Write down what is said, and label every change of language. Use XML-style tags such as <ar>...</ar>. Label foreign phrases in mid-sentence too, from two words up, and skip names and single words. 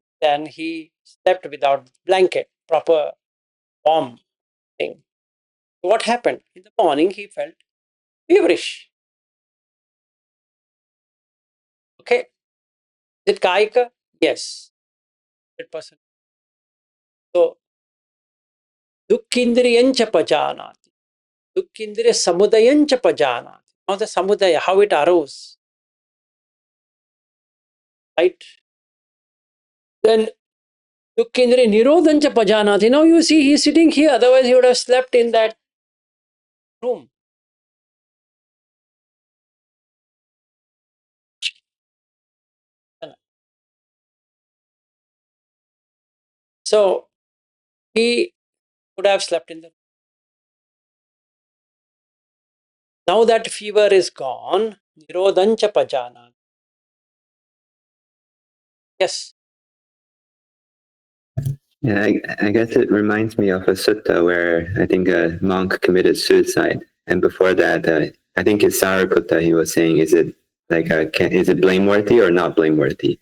<en>Then he slept without blanket, proper warm thing. What happened? In the morning, he felt feverish. Okay. Is it kaika? Yes. 100%. So,</en> <pi>dukkindriyancha pajanati. Dukkindriya samudayancha pajanati.</pi> <en>Now the samudaya, how it arose.</en> <pi>Right? Then dukkindriya nirodhancha pajanati.</pi> <en>Now you see he's sitting here, otherwise he would have slept in that room. So he would have slept in the room. Now that fever is gone,</en> <pi>nirodhancha pajanati.</pi> <en>Yes. Yeah, I guess it reminds me of a sutta where I think a monk committed suicide, and before that, I think it's Sariputta. He was saying, "Is it is it blameworthy or not blameworthy?"</en>